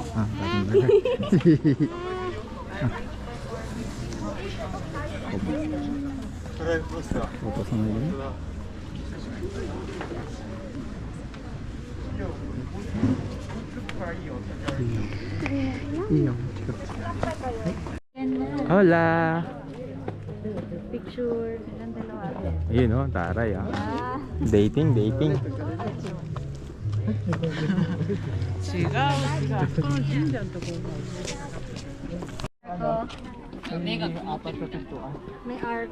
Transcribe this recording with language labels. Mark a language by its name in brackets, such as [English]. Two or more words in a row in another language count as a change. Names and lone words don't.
[Japanese] あ、大丈夫だ。落とさないでね。いいよ、近く。 [Filipino] Hola! Picture ng dalawa. Ayun o, taray ah. Dating. May art.